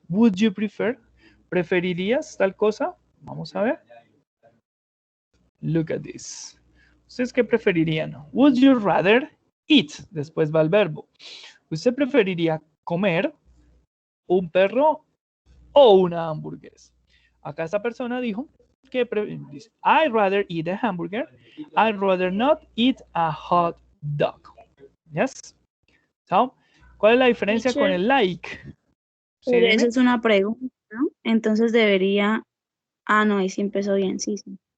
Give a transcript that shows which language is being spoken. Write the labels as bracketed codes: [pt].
[en] Would you prefer? [es] ¿Preferirías tal cosa? Vamos a ver. [en] Look at this. [es] ¿Ustedes qué preferirían? [en] Would you rather eat? [es] Después va el verbo. ¿Usted preferiría comer un perro o una hamburguesa? Acá esta persona dijo que dice, [en] I'd rather eat a hamburger. I'd rather not eat a hot dog. Yes. So, [es] ¿cuál es la diferencia con el like? ¿Sí, Pero dime? esa es una pregunta, ¿no? Entonces debería... Ah, no, ahí sí empezó bien, sí, sí.